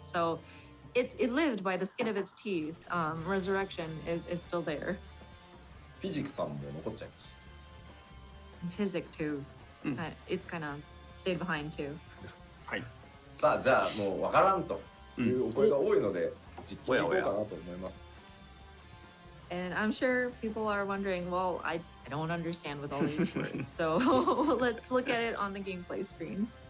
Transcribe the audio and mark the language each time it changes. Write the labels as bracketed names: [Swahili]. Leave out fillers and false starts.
[English] So it lived by the skin of its teeth. Resurrection is still there. [Japanese] Physics さんも残っちゃいました。 [English] Physics too. It's kind of stayed behind too. [Japanese] はい。さあじゃあもうわからんというお声が多いので実機に行こうかなと思います。 [English] And I'm sure people are wondering, well, I don't understand with all these words. So let's look at it on the gameplay screen.